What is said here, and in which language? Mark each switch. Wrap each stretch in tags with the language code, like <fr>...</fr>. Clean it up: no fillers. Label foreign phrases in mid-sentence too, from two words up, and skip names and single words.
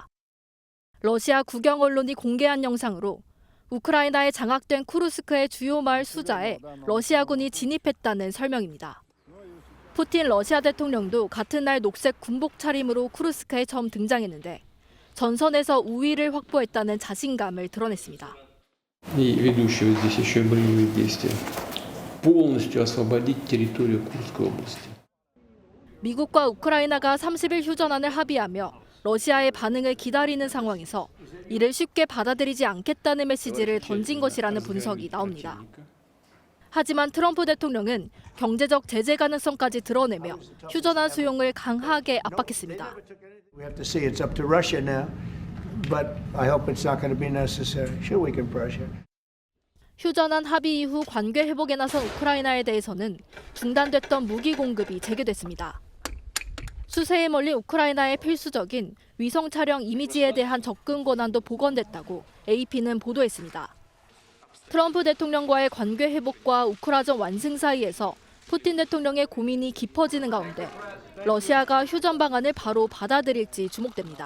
<ko>러시아 국영 언론이 공개한 영상으로 우크라이나에 장악된 쿠르스크의 주요 마을 수자에 러시아군이 진입했다는 설명입니다. 푸틴 러시아 대통령도 같은 날 녹색 군복 차림으로 쿠르스크에 처음 등장했는데 전선에서 우위를 확보했다는 자신감을 드러냈습니다.</ko> <ru>И ведущего здесь еще боевые действия. Полностью освободить территорию Курской области.</ru> <ko>미국과 우크라이나가 30일 휴전안을 합의하며 러시아의 반응을 기다리는 상황에서 이를 쉽게 받아들이지 않겠다는 메시지를 던진 것이라는 분석이 나옵니다. 하지만 트럼프 대통령은 경제적 제재 가능성까지 드러내며 휴전안 수용을 강하게 압박했습니다.</ko> <en>We have to see it's up to Russia now, but I hope it's not going to be necessary. Sure, we can pressure.</en> <ko>휴전안 합의 이후 관계 회복에 나선 우크라이나에 대해서는 중단됐던 무기 공급이 재개됐습니다. 수세에 몰린 우크라이나의 필수적인 위성 촬영 이미지에 대한 접근 권한도 복원됐다고 AP는 보도했습니다. 트럼프 대통령과의 관계 회복과 우크라전 완승 사이에서 푸틴 대통령의 고민이 깊어지는 가운데 러시아가 휴전 방안을 바로 받아들일지 주목됩니다.</ko>